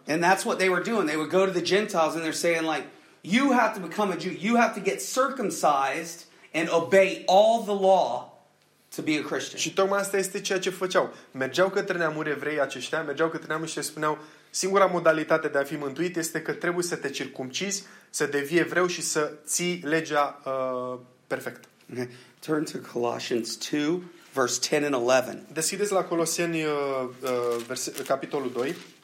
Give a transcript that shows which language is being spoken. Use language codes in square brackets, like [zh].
[en] And that's what they were doing. They would go to the Gentiles and they're saying like, you have to become a Jew. You have to get circumcised and obey all the law to be a Christian. [ro] Și tocmai asta este ceea ce făceau. Mergeau către neamuri evrei aceștia, mergeau către neamuri și le spuneau: singura modalitate de a fi mântuit este că trebuie să te circumcizi, să devii evreu și să ții legea perfect. [en] Okay. Turn to Colossians 2, verse 10 and 11. [ro] Deschideți la Coloseni capitolul 2.